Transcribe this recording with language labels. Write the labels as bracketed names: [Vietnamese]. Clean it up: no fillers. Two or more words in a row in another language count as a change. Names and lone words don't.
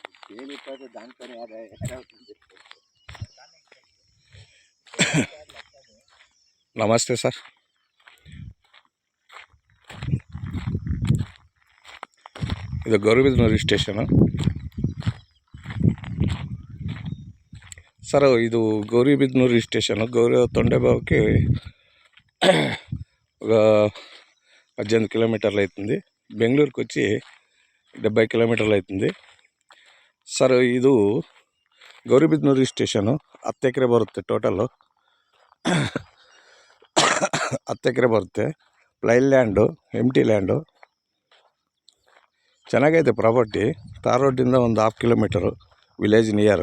[Kannada] ನಮಸ್ತೆ ಸರ್. ಇದು ಗೌರಿಬಿದನೂರು ಸ್ಟೇಷನು ಸರ್. ಇದು ಗೌರಿಬಿದನೂರು ಸ್ಟೇಷನು [Telugu] తొండెబావుకి ఒక 18 కిలోమీటర్లు అవుతుంది. బెంగళూరుకి వచ్చి 70 కిలోమీటర్లు అవుతుంది ಸರ್. [Kannada] ಇದು ಗೌರಿಬಿದನೂರು ಸ್ಟೇಷನು 10 ಎಕರೆ ಬರುತ್ತೆ. ಟೋಟಲ್ಲು 10 ಎಕರೆ ಬರುತ್ತೆ. [English] plain land, empty land, [Kannada] ಚೆನ್ನಾಗೈತೆ ಪ್ರಾಪರ್ಟಿ. [English] tar road [Kannada] ಒಂದು 1/2 ಕಿಲೋಮೀಟರು, [English] village near.